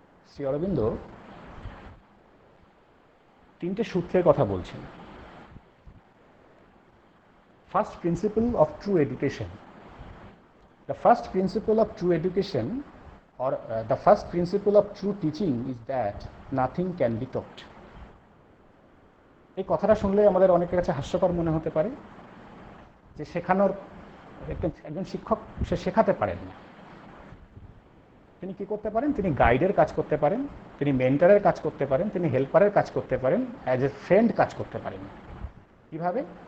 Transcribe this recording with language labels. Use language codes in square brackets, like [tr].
[bn] শ্রী অরবিন্দ তিনটে সূত্রের কথা বলছেন। [en] First principle of true education. The first principle of true education or the first principle of true teaching is that nothing can be taught. [bn] এই কথাটা শুনলে আমাদের অনেকের কাছে হাস্যকর মনে হতে পারে যে শেখানোর একজন শিক্ষক সে শেখাতে পারেন না। তিনি কি করতে পারেন? তিনি গাইডের কাজ করতে পারেন, তিনি মেন্টরের কাজ করতে পারেন, তিনি হেল্পারের কাজ করতে পারেন, [en] as a friend [bn] কাজ করতে পারেন। কিভাবে?